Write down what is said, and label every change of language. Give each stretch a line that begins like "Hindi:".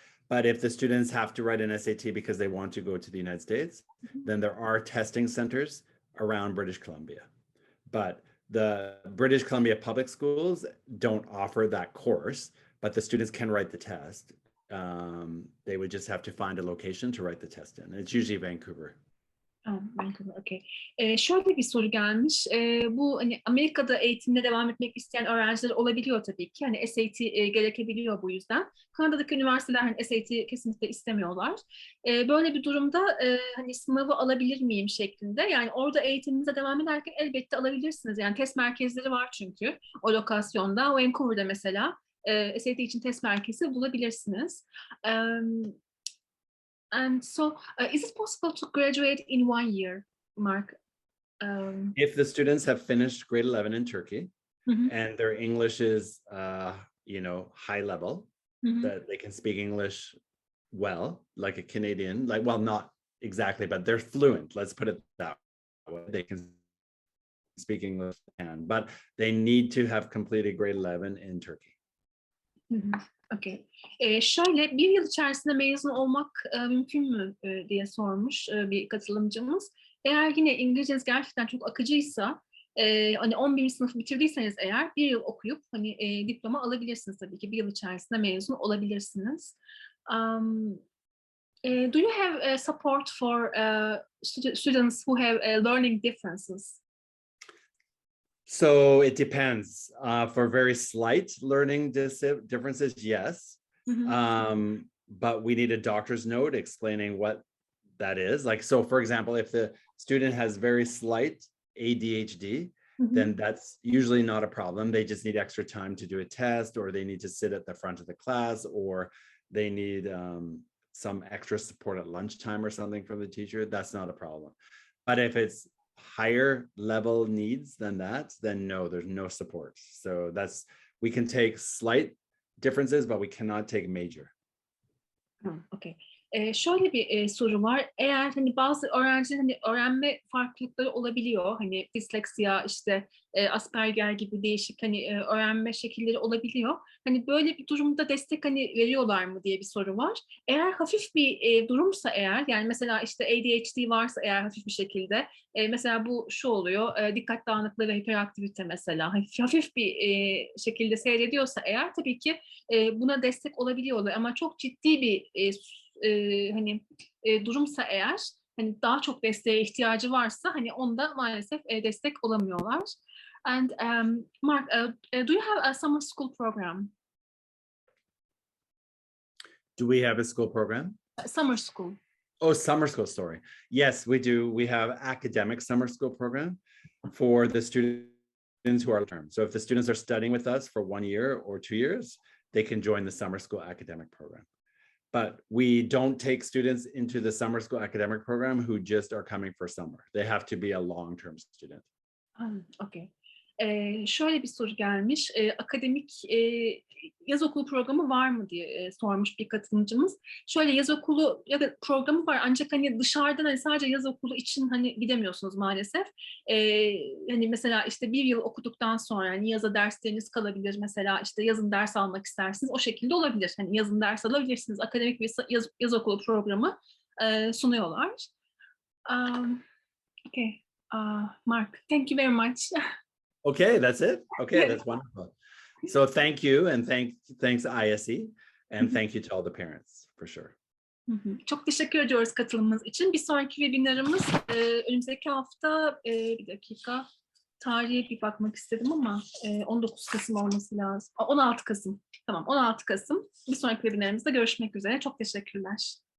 English: But if the students have to write an SAT because they want to go to the United States, then there are testing centers around British Columbia. But the British Columbia public schools don't offer that course, but the students can write the test. They would just have to find a location to write the test in. It's usually Vancouver.
Turkish: Vancouver, okay. Şöyle bir soru gelmiş. Bu hani Amerika'da eğitimine devam etmek isteyen öğrenciler olabiliyor tabii ki. Hani SAT gerekebiliyor bu yüzden. Kanada'daki üniversiteler hani SAT kesinlikle istemiyorlar. Böyle bir durumda hani sınavı alabilir miyim şeklinde. Yani orada eğitiminize devam ederken elbette alabilirsiniz. Yani test merkezleri var çünkü o lokasyonda. Vancouver'da mesela SAT için test merkezi bulabilirsiniz.
English: And so, is it possible to graduate in 1 year, Mark? If the students have finished grade 11 in Turkey and their English is, high level, that they can speak English well, like a Canadian, well, not exactly, but they're fluent. Let's put it that way. They can speak English, but they need to have completed grade 11 in Turkey. Okay.
Turkish: Şöyle bir yıl içerisinde mezun olmak mümkün mü diye sormuş bir katılımcımız. Eğer yine İngilizceniz gerçekten çok akıcıysa, hani 11. sınıfı bitirdiyseniz eğer bir yıl okuyup hani diploma alabilirsiniz tabii ki. Bir yıl içerisinde mezun olabilirsiniz.
English: Do you have support for students who have learning differences? So it depends. For very slight learning differences, yes. But we need a doctor's note explaining what that is. Like, so for example, if the student has very slight ADHD, then that's usually not a problem. They just need extra time to do a test, or they need to sit at the front of the class, or they need some extra support at lunchtime or something from the teacher. That's not a problem. But if it's higher level needs than that, then no, there's no support. So we can take slight differences, but we cannot take major.
Turkish: Okay. Şöyle bir soru var. Eğer hani bazı öğrencilerin hani öğrenme farklılıkları olabiliyor. Hani disleksiya, işte Asperger gibi değişik hani öğrenme şekilleri olabiliyor. Hani böyle bir durumda destek hani veriyorlar mı diye bir soru var. Eğer hafif bir durumsa eğer, yani mesela işte ADHD varsa eğer hafif bir şekilde, mesela bu şu oluyor, dikkat dağınıklığı ve hiperaktivite mesela hafif bir şekilde seyrediyorsa eğer tabii ki buna destek olabiliyorlar. Ama çok ciddi bir hani durumsa eğer, hani daha çok desteğe ihtiyacı varsa hani onda maalesef destek olamıyorlar.
English: And Mark, do you have a summer school program? Do we have a school program? Summer school. Oh, summer school, sorry. Yes, we do. We have academic summer school program for the students who are term. So if the students are studying with us for 1 year or 2 years, they can join the summer school academic program. But we don't take students into the summer school academic program who just are coming for summer. They have to be a long-term student.
Turkish: Okay. Şöyle bir soru gelmiş. Akademik yaz okulu programı var mı diye sormuş bir katılımcımız. Şöyle yaz okulu ya da programı var ancak hani dışarıdan hani sadece yaz okulu için hani gidemiyorsunuz maalesef. Hani mesela işte 1 yıl okuduktan sonra hani yaza dersleriniz kalabilir. Mesela işte yazın ders almak istersiniz. O şekilde olabilir. Hani yazın ders alabilirsiniz. Akademik bir yaz okulu programı sunuyorlar.
English: Okay. Mark, thank you very much. Okay, that's it. Okay, that's wonderful. So thank you, and thanks ISE, and thank you to all the parents for sure.
Turkish: Çok teşekkür ediyoruz katılımınız için. Bir sonraki webinarımız önümüzdeki hafta bir dakika tarihe bir bakmak istedim ama 19 Kasım olması lazım. 16 Kasım. Tamam, 16 Kasım. Bir sonraki webinarımızda görüşmek üzere. Çok teşekkürler.